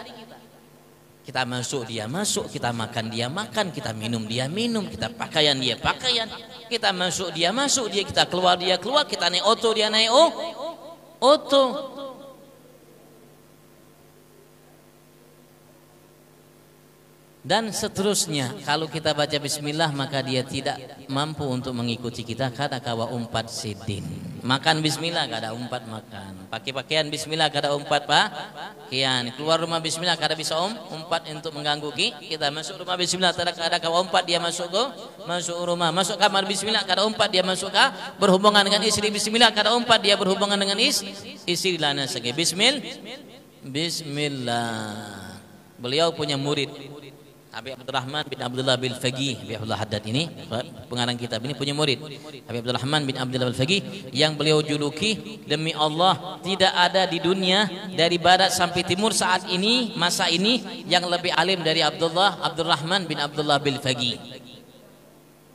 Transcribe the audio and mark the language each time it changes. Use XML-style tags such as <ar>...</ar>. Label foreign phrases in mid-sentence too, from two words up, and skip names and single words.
<id>Kita masuk dia masuk, kita makan dia makan, kita minum dia minum, kita pakaian dia pakaian, kita masuk dia masuk, kita keluar dia keluar, kita naik auto dia naik auto. Dan seterusnya. Kalau kita baca bismillah maka dia tidak mampu untuk mengikuti kita.</id> <bjn>Kada kawa umpat sidin.</bjn> <id>Makan bismillah</id> <bjn>kada umpat</bjn> <id>makan. Pakai pakaian bismillah</id> <bjn>kada umpat</bjn> <id>pakaian. Keluar rumah bismillah</id> <bjn>kada bisa umpat</bjn> <id>untuk mengganggu kita. Masuk rumah bismillah</id> <bjn>kada kawa umpat</bjn> <id>dia masuk rumah. Masuk kamar bismillah</id> <bjn>kada umpat</bjn> <id>dia masuk berhubungan dengan istri bismillah</id> <bjn>kada umpat</bjn> <id>dia berhubungan dengan istri lana segi. Bismillah. Beliau punya murid Habib Abdurrahman bin Abdullah bin Faqih, Habib Abdullah Haddad ini pengarang kitab ini punya murid Habib Abdurrahman bin Abdullah bin Faqih yang beliau juluki demi Allah tidak ada di dunia dari barat sampai timur saat ini masa ini yang lebih alim dari Abdurrahman bin Abdullah bin Faqih.</id>